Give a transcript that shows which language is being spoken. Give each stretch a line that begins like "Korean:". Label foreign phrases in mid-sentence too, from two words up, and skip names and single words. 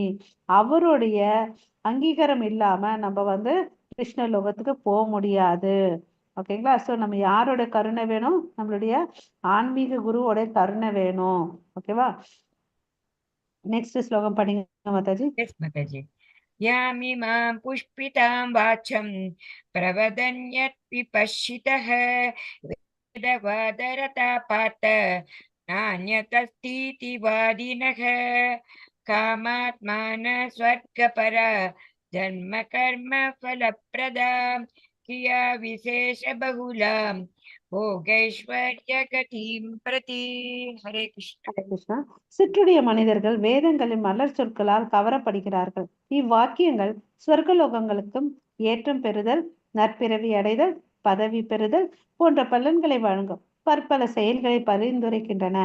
Tamil: அவருடைய அங்கீகாரம் இல்லாம நம்ம வந்து கிருஷ்ண லோகத்துக்கு போக முடியாது. ஓகேங்களா? ஸோ நம்ம யாரோட கருணை வேணும்? நம்மளுடைய ஆன்மீக குருவோட கருணை வேணும். ஓகேவா? நெக்ஸ்ட் ஸ்லோகம் படிங்க மாதாஜி.
Sanskrit: Yes, Mataji. यामिमां पुष्पितां वाचं प्रवदन्यत् विपश्चितः वेदवादरता पार्थ नान्यतस्तीति वादिनः कामात्मान स्वर्गपर जन्म कर्म फलप्रदा क्रिया विशेष बहुलां भोगैश्वर्य गतिं प्रति.
Tamil: ஹரே கிருஷ்ண. ஹரே கிருஷ்ணா. சிற்றுடைய மனிதர்கள் வேதங்களின் மலர் சொற்களால் கவரப்படுகிறார்கள். இவ்வாக்கியங்கள் சொர்க்கலோகங்களுக்கும் ஏற்றம் பெறுதல், நற்பிறவி அடைதல், பதவி பெறுதல் போன்ற பலன்களை வழங்கும் பற்பல செயல்களை பரிந்துரைக்கின்றன.